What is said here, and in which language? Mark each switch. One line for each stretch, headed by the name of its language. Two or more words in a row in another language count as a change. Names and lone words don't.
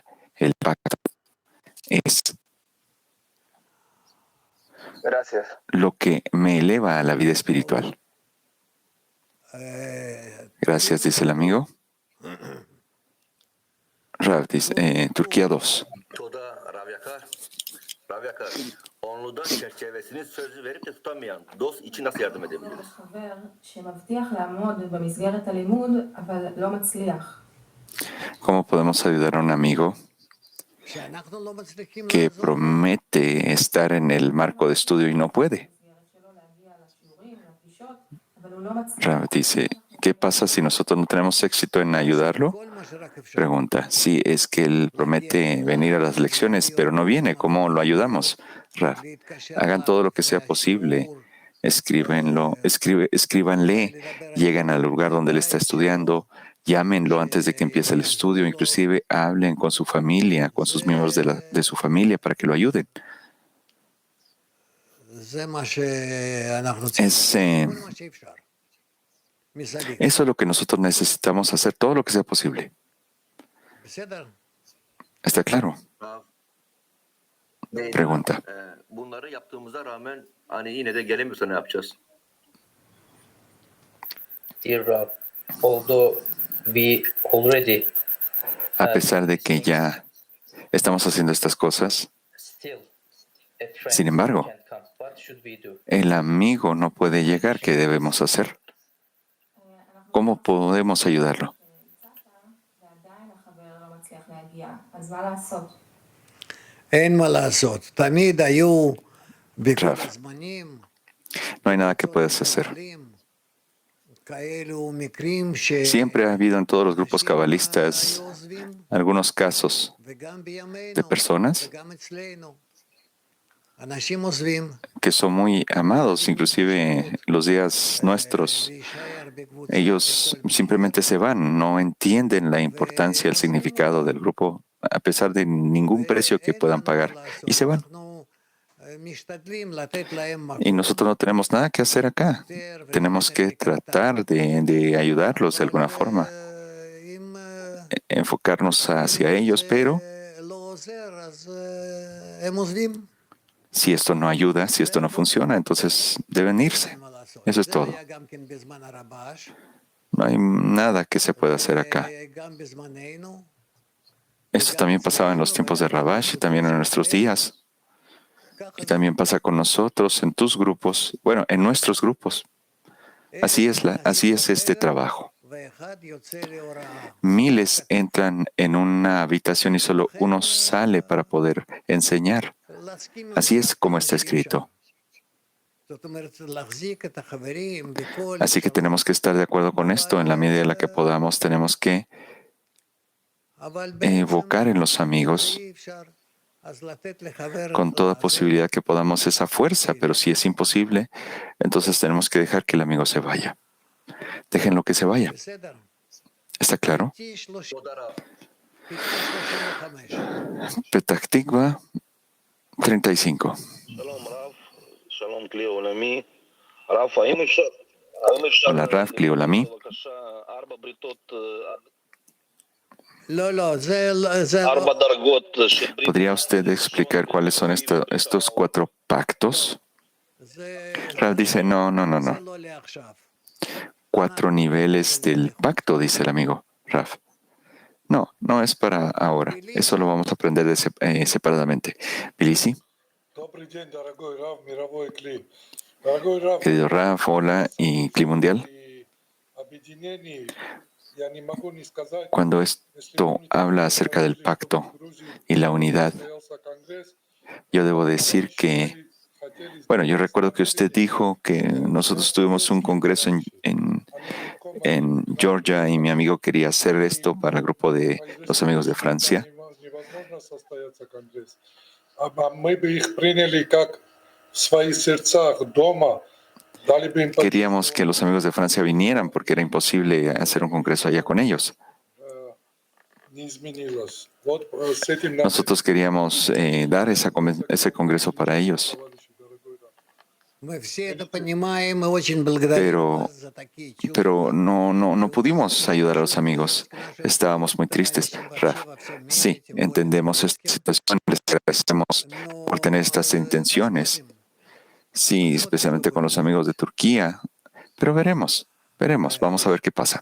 Spanish: El pacto es Gracias. lo que me eleva a la vida espiritual. Gracias, dice el amigo. Rav dice, Turquía 2.
Turkish: Onluda çerçevesinin sözü verip de tutamayan dost için nasıl yardım edebiliriz?
Hebrew: חבר שמבטיח לעמוד במסגרת הלימוד, אבל לא מצליח.
Spanish: ¿Cómo podemos ayudar a un amigo que promete estar en el marco de estudio y no puede?
Hebrew: הוא לא מצליח.
Spanish: Rav dice, ¿qué pasa si nosotros no tenemos éxito en ayudarlo? Pregunta, sí, es que él promete venir a las lecciones, pero no viene. ¿Cómo lo ayudamos? Rav, hagan todo lo que sea posible. Escríbanle, llegan al lugar donde él está estudiando, llámenlo antes de que empiece el estudio, inclusive hablen con su familia, con sus miembros de su familia para que lo ayuden. Eso es lo que nosotros necesitamos hacer, todo lo que sea posible. ¿Está claro? Pregunta.
Turkish: Bunları yaptığımıza rağmen hani yine de gelemiyorsa ne yapacağız?
English: Dear Rob, although we already
Spanish: A pesar de que ya estamos haciendo estas cosas,
English: still a friend
Spanish: sin embargo,
English: can't come, what should we do?
Spanish: el amigo no puede llegar. ¿Qué debemos hacer? ¿Cómo podemos ayudarlo?
Hebrew: ועדיין החבר לא מצליח להגיע, אז מה לעשות? אין מה לעשות. תמיד היו בכל Rav, הזמנים
Spanish: no hay nada que puedas hacer.
Hebrew: כאלו מקרים
Spanish: Siempre ha habido en todos los grupos cabalistas algunos casos
Hebrew: וגם
Spanish: de
Hebrew: בימינו
Spanish: personas
Hebrew: וגם אצלנו. אנשים עוזבים.
Spanish: que son muy amados, inclusive los días nuestros.
Hebrew: להישאר בקבוצה
Spanish: Ellos
Hebrew: בכל
Spanish: simplemente se van, no entienden la importancia, el significado del grupo, a pesar de ningún precio que puedan pagar, y se van.
Hebrew: אנחנו משתדלים לתת להם
Spanish: Y
Hebrew: מקום
Spanish: nosotros no tenemos nada que hacer acá. Tenemos que tratar de ayudarlos de alguna forma,
Hebrew: אם
Spanish: enfocarnos hacia ellos, pero
Hebrew: לא עוזר, אז הם עוזבים.
Spanish: si esto no ayuda, si esto no funciona, entonces deben irse.
Hebrew: אין מה לעשות.
Spanish: Eso es
Hebrew: זה
Spanish: todo.
Hebrew: היה גם כן בזמן הרבש,
Spanish: No hay nada que se pueda hacer acá.
Hebrew: גם בזמננו.
Spanish: Esto también pasaba en los tiempos de Rabash y también en nuestros días. Y también pasa con nosotros, en tus grupos, bueno, en nuestros grupos. Así es este trabajo.
Hebrew: ואחד יוצא להוראה.
Spanish: Miles entran en una habitación y solo uno sale para poder enseñar.
Hebrew: להסכים עם
Spanish: Así
Hebrew: זה.
Spanish: es como está escrito.
Hebrew: זאת אומרת, להחזיק את החברים בכל
Spanish: Así que tenemos que estar de acuerdo con esto. En la medida en la que podamos, tenemos que
Hebrew: אבל
Spanish: evocar en los amigos
Hebrew: אי אפשר. אז לתת לחבר
Spanish: con toda posibilidad que podamos esa fuerza, pero si es imposible, entonces tenemos que dejar que el amigo se vaya. Déjenlo que se vaya.
Hebrew: בסדר.
Spanish: ¿Está claro?
Hebrew: פיצי 30, תודה רב. פיצי 35. Petah Tikva 35. שלום רב, שלום כלי עולמי. רב, האם אפשר
Spanish: Hola, Rav, Cliolami.
Hebrew: בבקשה 4 בריתות, לא, לא, זה 4 דרגות של ברית?
Spanish: ¿Podría usted explicar cuáles son estos 4 pactos?
Hebrew: זה
Spanish: Rav dice, no.
Hebrew: זה לא לעכשיו.
Spanish: 4 niveles del pacto, dice el amigo Rav. No es para ahora. Eso lo vamos a aprender separadamente.
Russian: Bilisi, Добрый день, дорогой Рав, мировой Кли. Дорогой Рав,
Spanish: querido Rav, hola, y Cli Mundial.
Russian: при объединении я не могу не сказать,
Spanish: Cuando
Russian: если
Spanish: esto
Russian: помните,
Spanish: habla
Russian: вы
Spanish: acerca del
Russian: говорили, что
Spanish: pacto
Russian: в Грузии
Spanish: y la unidad,
Russian: состоялся конгресс,
Spanish: yo debo decir que, bueno, yo recuerdo que usted dijo que nosotros tuvimos un congreso en Georgia y mi amigo quería hacer esto para el grupo de los amigos de Francia.
Russian: невозможно состояться конгресс. А мы бы их приняли как в своих сердцах дома, дали бы им
Spanish: Queríamos que los amigos de Francia vinieran porque era imposible hacer un congreso allá con ellos.
Russian: не изменилось. Вот с этим надо
Spanish: Nosotros queríamos dar ese congreso para ellos,
Russian: Мы все это понимаем, мы очень благодарим вас за такие чувства.
Spanish: pero no pudimos ayudar a los amigos. Estábamos muy tristes. Raf, sí, entendemos esta situación, les agradecemos por tener estas intenciones. Sí, especialmente con los amigos de Turquía, pero veremos, vamos a ver qué pasa.